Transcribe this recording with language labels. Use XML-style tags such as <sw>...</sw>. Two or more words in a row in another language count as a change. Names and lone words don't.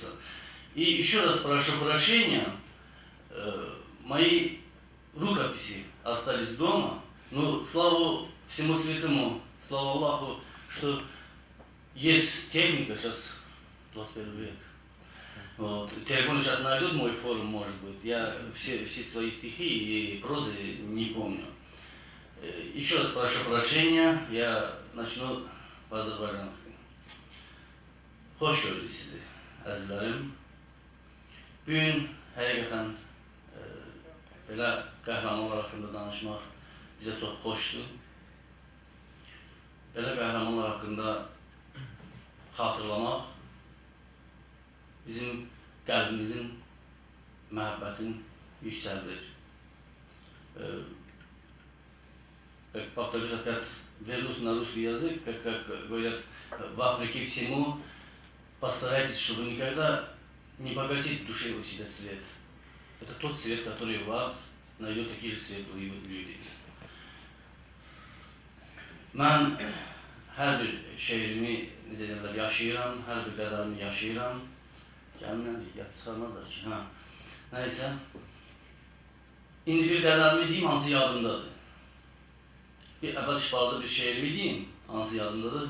<ru>И еще раз прошу прощения, мои рукописи остались дома, но слава всему святому, слава Аллаху, что есть техника сейчас, 21 век. Вот. Телефон сейчас найдет мой форум, может быть. Я все свои стихи и прозы не помню. Еще раз прошу прощения, я начну по-азербайджански.</ru> <az>Hoş gördük sizi əzizlərim. Bugün həqiqətən belə qəhrəmanlar haqqında danışmaq bizə çox xoşdur. Belə qəhrəmanlar haqqında xatırlamaq bizim qəlbimizin məhəbbətin yüksəldir.</az> <ru>Повторюсь опять, вернусь на русский язык, как говорят, вопреки всему, постарайтесь, чтобы никогда не погасить в душе у себя свет. Это тот свет, который в вас найдет такие же светлые люди.</ru> <az>Mən hər bir şeirimi yaşayıram, hər bir qəzəlimi yaşayıram. Gəlməyən deyək, çıxarmazlar ki. Nəysə. İndi bir qəzəlimi deyim, hansı yadımdadır. Bir əvvəl balaca bir şeirimi deyim, hansı yadımdadır.</az>